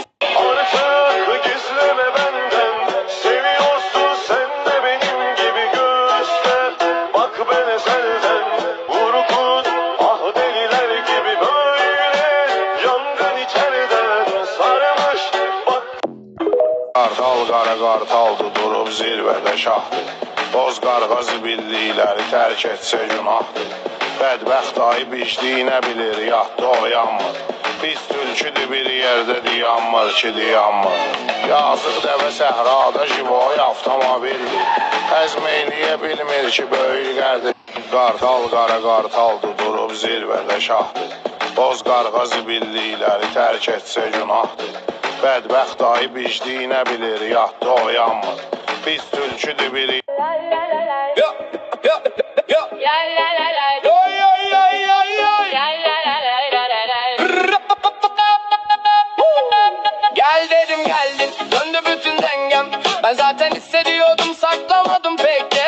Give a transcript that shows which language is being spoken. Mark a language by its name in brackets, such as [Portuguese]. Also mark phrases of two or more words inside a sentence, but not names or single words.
[Turkish] Artık gizleme benden, seviyorsun sen de benim gibi göster. Bak ben ezelden vurgun, ah deliler gibi böyle. Yangın içeriden sarmış bak. [Azerbaijani] Kartal qara qartaldı, durub zirvədə şahdır. Boz qarğa zibillikləri tərk etsə günahdır. Bədbəxt ayı bicdiyinə bilir, yatdı oyanmır. Biz tülküdür bir yerdə dayanmır ki dayanmır. Yazıq dəvə səhrada jivoy avtomobildir. Həzm eləyə bilmir ki böyük qədir. Qartal qara qartaldı, durub zirvədə şahdır. Boz qarğa zibillikləri tərk etsə günahdır. Bədbəxt ayı bicdiyinə bilir, yatdı oyanmır. Biz tülküdür bir [Turkish] Gel dedim geldin, döndü bütün dengem. Ben zaten hissediyordum, saklamadım pek de.